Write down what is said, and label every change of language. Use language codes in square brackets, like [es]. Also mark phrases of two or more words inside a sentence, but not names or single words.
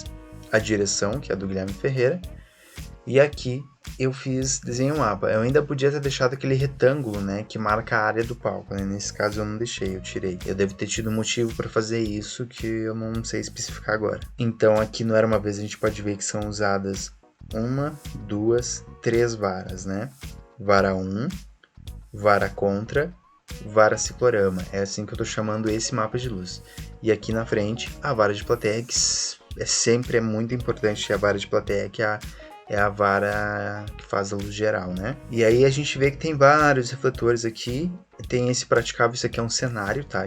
[pt] A direção, que é do Guilherme Ferreira. E aqui eu desenhei um mapa. Eu ainda podia ter deixado aquele retângulo, né, que marca a área do palco, né? Nesse caso eu não deixei, eu tirei. Eu devo ter tido um motivo para fazer isso que eu não sei especificar agora. Então aqui no Era Uma Vez a gente pode ver que são usadas 1, 2, 3 varas, né? Vara 1, vara contra, vara ciclorama. É assim que eu tô chamando esse mapa de luz. E aqui na frente a vara de plateia, que sempre é muito importante, a vara de plateia, que é a vara que faz a luz geral, né? E aí a gente vê que tem vários refletores aqui. Tem esse praticável, isso aqui é um cenário, tá?